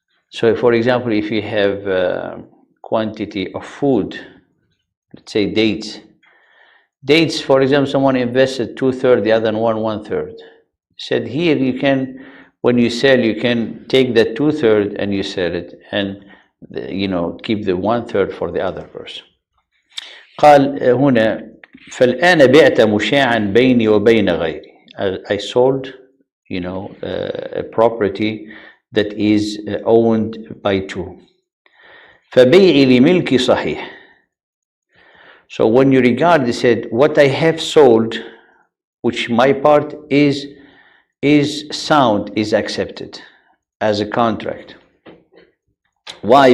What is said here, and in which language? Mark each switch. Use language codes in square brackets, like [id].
[en] So, for example, if you have a quantity of food, let's say dates. Dates, for example, someone invested 2/3, the other one 1/3. Said here you can, when you sell, you can take that 2/3 and you sell it, and keep the 1/3 for the other person. [ar] قال هنا فالآن بعت مشاعا بيني وبين غيري. [en] I sold, a property that is owned by two. [ar] فبيعي لملكي صحيح. [en] So when you regard, they said, what I have sold, which my part is sound, is accepted as a contract. Why?